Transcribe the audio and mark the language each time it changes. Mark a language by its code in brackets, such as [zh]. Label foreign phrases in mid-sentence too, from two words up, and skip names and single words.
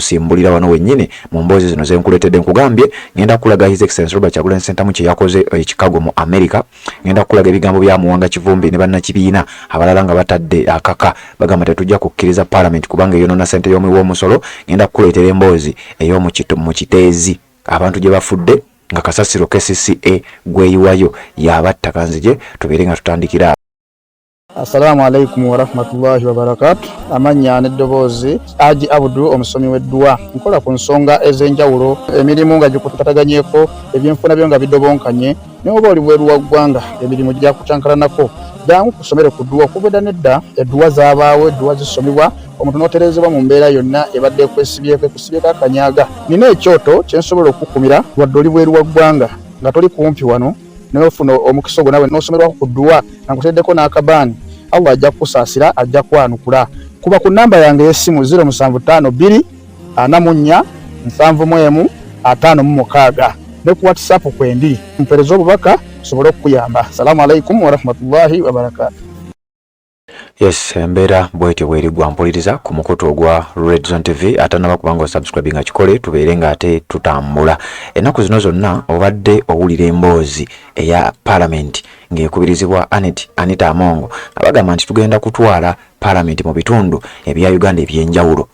[lg] tusimbulira wano wennyini mu mboozi zino zenkuleetedde nkugambye ngenda kulaga His Excellency Robert Kyagulanyi Ssentamu kye yakoze Chicago mu America ngenda kulaga ebigambo bya Muwanga Kivumbi ne bannakibiina abalala nga batadde akaka bagamba tetujja kukkiriza Parliament kubanga eyonoona ssente y'omuwi w'omusolo ngenda kukuleetera emboozi ey'omu kiteezi abantu gye bafudde nga kasasiro KCCA gweyiwayo yabatta kanzije tubeere nga tutandikira. [ar] السلام عليكم ورحمة الله وبركاته. [lg] Amanya n'eddoboozi Haji Abdu omusomi w'eddua nkola ku nsonga ez'enjawulo emirimu nga gikutataganyeko ebyenfuna byo nga bidobonkanye n'oba oli bweru wa ggwanga emirimu gya kucankalanako jangu kusomere ku ddua okubeda nedda eddua zaabaawo eddua zisomibwa omuntu n'oterezebwa mu mbeera yonna ebadde ekwesibyeko akanyaga nina ekyoto kyensobola okukumira wadde oli bweru wa ggwanga nga toli kumpi wano n'ofuna omukisa ogwo nawe n'osomerwako ku ddua nga nkuteddeko n'akabaani Allah ajja kusaasira ajja kwanukula kuba ku namba yange y'essimu 0752 44 71 56 ne ku WhatsApp kwendi mpereza obubaka sobole okuyamba. [ar] السلام عليكم ورحمة الله وبركاته. [lg] Yes, embeera bwetyo bwerigwa mpuliriza ku mukutu ogwa Red Zone TV atanaba kubanga subscribe nga kikole tubeere nga ate tutambula. Ennaku zino zonna obadde owulira emboozi eya Parliament ng'ekubirizibwa Anita Amongo abagamba nti tugenda kutwala Parliament mu bitundu ebya Uganda ebyenjawulo.